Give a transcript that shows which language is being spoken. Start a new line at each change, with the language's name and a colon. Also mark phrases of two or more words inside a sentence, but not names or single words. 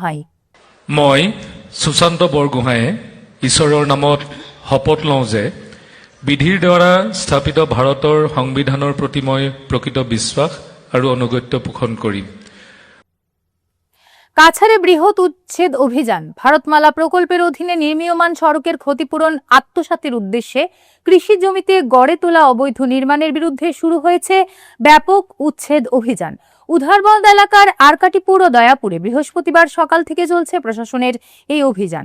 Assamese: মই সুশান্ত বৰগোহাঁয়ে ঈশ্বৰৰ নামত শপত লওঁ যে বিধিৰ দ্বাৰা স্থাপিত ভাৰতৰ সংবিধানৰ প্ৰতি মই প্ৰকৃত বিশ্বাস আৰু অনুগত্য পোষণ কৰিম।
Bangla: কাছাড়ে বৃহৎ উচ্ছেদ অভিযান। ভারতমালা প্রকল্পের অধীনে নির্মীয়মান সড়কের ক্ষতিপূরণ আত্মসাতের উদ্দেশ্যে কৃষি জমিতে গড়ে তোলা অবৈধ নির্মাণের বিরুদ্ধে শুরু হয়েছে ব্যাপক উচ্ছেদ অভিযান। উধারবন্দ এলাকার আরকাটিপুর ও দয়াপুরে বৃহস্পতিবার সকাল থেকে চলছে প্রশাসনের এই অভিযান।